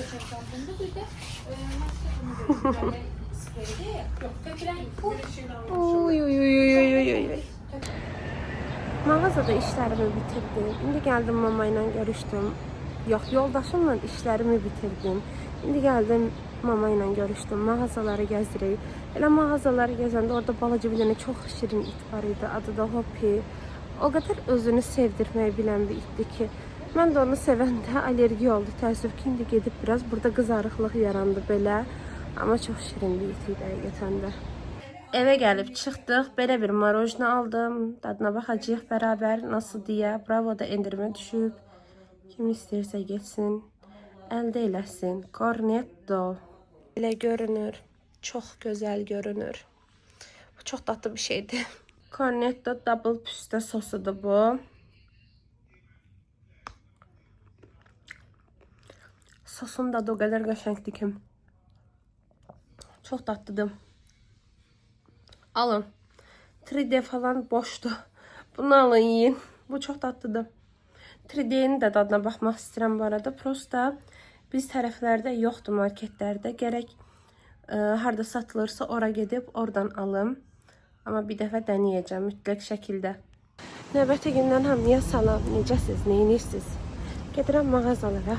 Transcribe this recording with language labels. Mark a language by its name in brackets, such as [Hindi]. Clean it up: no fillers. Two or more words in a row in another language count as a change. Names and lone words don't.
[Turkish] Oy. Mağazada işlerimi bitirdim. Şimdi geldim mamayla görüştüm. Yok, yoldaşımla işlerimi bitirdim. Şimdi geldim mamayla görüştüm. Mağazaları gezdireyim. [Azerbaijani] Elə mağazaları gezəndə orada balaca bir dənə çox şirin it var idi. Adı da Hopi. O kadar özünü sevdirməyi bilən bir itdi ki, mən də onu sevəndə alerji oldu. Təəssüf ki, indi gedib biraz burada qızarıqlıq yarandı belə. Amma çox şirin bir it idi həqiqətən də. [Turkish] Eve gelip [Azerbaijani] çıxdıq. Belə bir marojna aldım. Dadına baxacağıq [Turkish] beraber nasıl diye. [Azerbaijani] Bravo da endirmə düşüb. Kim istəyirsə geçsin. Əldə eləsin. Cornetto. Belə görünür. [Turkish] Çok güzel görünür. Bu çok tatlı bir şeydi. Cornetto double püste sosudur bu. [Azerbaijani] Sosun da o kadar qəşəngdir ki. [Turkish] Çok tatlıdır. Alın. [Azerbaijani] 3D falan boşdu. Bunu alın yiyin. [Turkish] Bu çok tatlıdır. [Azerbaijani] 3D'nin de dadına baxmaq istəyirəm bu arada. Prosta biz tərəflərdə yoxdur marketlərdə. Gərək harda satılırsa ora gedib oradan alım. Amma bir dəfə deneyeceğim mütləq şəkildə. Növbəti gündən hamıya salam. Necəsiz, neyinirsiniz? Gedirəm mağazalara.